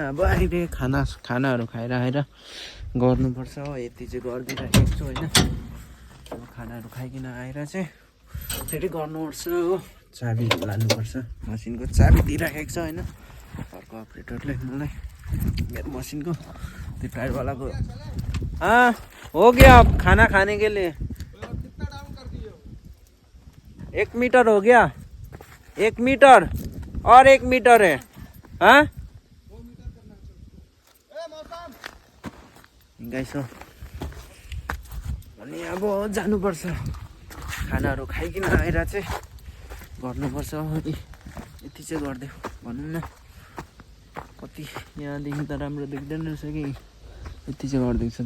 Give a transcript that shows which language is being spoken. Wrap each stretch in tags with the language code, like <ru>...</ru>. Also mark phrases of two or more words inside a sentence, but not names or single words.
<ne>अब अहिले खानाहरू खाएर आएर गर्नुपर्छ हो, यति चाहिँ गरिदिइराखेको छु होइन। अब खानाहरू खाइकन आएर चाहिँ फेरि गर्नुपर्छ हो। चाबी लानुपर्छ, मसिनको चाबी दिइराखेको छ होइन अर्को अपरेटरले मलाई, मेरो मसिनको त्यो टायरवालाको।</ne> <hi>हो गया खाना खाने के लिए 1 मीटर हो गया, 1 मीटर और 1 मीटर है।</hi> <ne>हाँ गाइस हो। अनि अब जानुपर्छ, खानाहरू खाइकन आएर चाहिँ गर्नुपर्छ। यति चाहिँ गरिदियो भनौँ न। कति यहाँदेखि त राम्रो देख्दैन रहेछ कि, यति चाहिँ गरिदिएको छ।</ne>